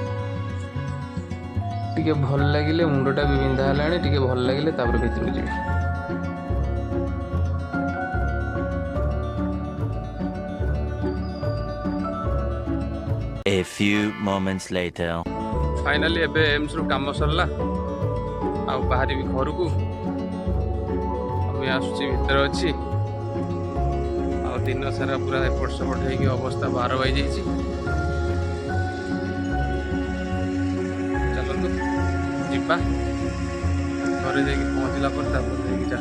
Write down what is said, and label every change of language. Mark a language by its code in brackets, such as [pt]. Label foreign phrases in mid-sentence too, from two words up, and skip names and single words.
[or] ଟିକେ ଭଲ ଲାଗିଲେ, ମୁଣ୍ଡଟା ବି ବିନ୍ଧା ହେଲାଣି, ଟିକେ ଭଲ ଲାଗିଲେ ତାପରେ ଭିତରକୁ ଯିବି। [en] A few moments later. [or] ଫାଇନାଲି ଏବେ ଏମ୍ସରୁ କାମ ସରିଲା, ଆଉ ବାହାରିବି ଘରକୁ। আমি ଆସୁଛି, ଭିତରେ ଅଛି। ଆଉ ଦିନ ସାରା ପୁରା ଏପଟ ସେପଟ ହେଇକି ଅବସ୍ଥା 12 ବାଜିଯାଇଛି। ଚାଲନ୍ତୁ ଯିବା, ଘରେ ଯାଇକି ପହଞ୍ଚିଲା ପରେ ତାପରେ ଯାଇକି ଯା।